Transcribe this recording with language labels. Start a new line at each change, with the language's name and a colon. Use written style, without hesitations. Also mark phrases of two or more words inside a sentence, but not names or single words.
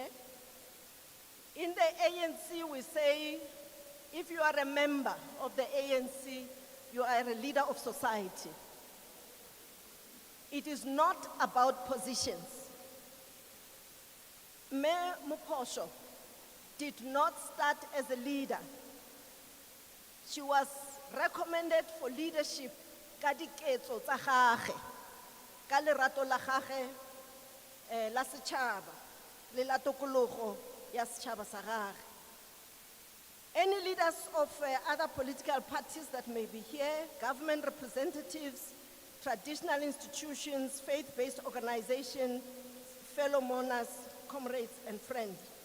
English: In the ANC, we say, if you are a member of the ANC, you are a leader of society. It is not about positions. Mayor Mophosho did not start as a leader. She was recommended for leadership
Tswana: ka diketso tsa gagwe, ka lerato la gagwe la setšhaba le la tokologo ya setšhaba sa gagwe.
English: Any leaders of other political parties that may be here, government representatives, traditional institutions, faith-based organizations, fellow mourners, comrades, and friends.